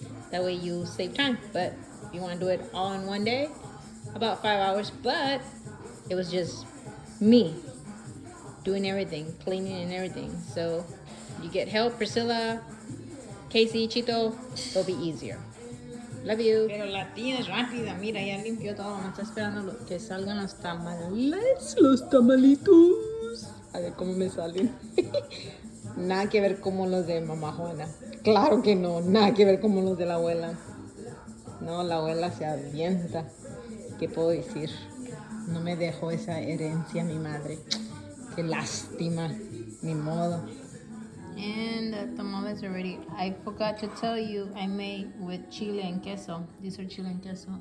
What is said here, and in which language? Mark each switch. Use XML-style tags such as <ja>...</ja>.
<en>That way you save time. But if you want to do it all in one day, about 5 hours. But it was just me doing everything, cleaning and everything. So you get help, Priscilla, Casey, Chito, it'll be easier. Love you.</en> <es>Pero la tía es rápida, mira, ya limpió todo, me está esperando que salgan los tamales, los tamalitos. A ver cómo me salen. Nada que ver como los de mamá Juana. Claro que no, nada que ver como los de la abuela. No, la abuela se avienta. ¿Qué puedo decir? No me dejó esa herencia mi madre. Qué lástima, ni modo.</es> <en>And the tamales are ready. I forgot to tell you, I made with chile and queso. These are chile and queso.</en>